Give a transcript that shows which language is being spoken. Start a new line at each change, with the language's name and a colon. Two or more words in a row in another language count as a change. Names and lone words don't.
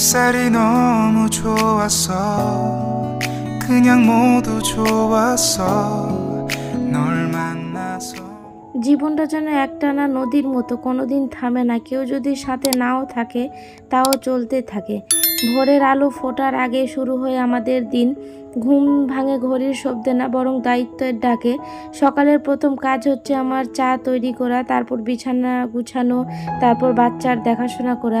Korean: 날이 너무 좋았어 그냥 모두 좋았어 널 만나서
Bangla: জীবনটা যেন একটানা নদীর মতো, কোনোদিন থামে না। কেউ যদি সাথে নাও থাকে তাও চলতে থাকে। ভোরের আলো ফোটার আগে শুরু হয় আমাদের দিন। ঘুম ভাঙে ঘড়ির শব্দে না, বরং দায়িত্বের ডাকে। সকালের প্রথম কাজ হচ্ছে আমার চা তৈরি করা, তারপর বিছানা গুছানো, তারপর বাচ্চার দেখাশোনা করা।